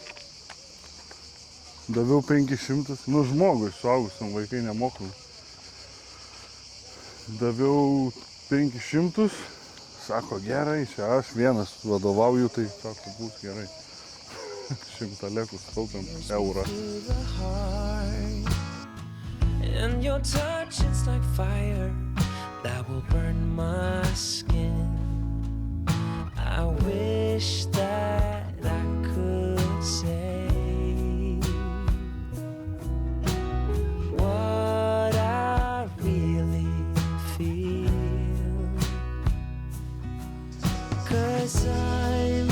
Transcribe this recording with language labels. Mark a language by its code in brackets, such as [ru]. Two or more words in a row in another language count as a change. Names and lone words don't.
[lt] Daviau 500, nu žmogui, suaugusiam, vaikai nemokami. Daviau 500, sako gerai, čia aš vienas vadovauju, tai sako bus gerai. 100 lekų sutaupėm eurą. [en] To the heart, and your touch is like fire that will burn my skin. I wish that I could say what I really feel, 'cause I'm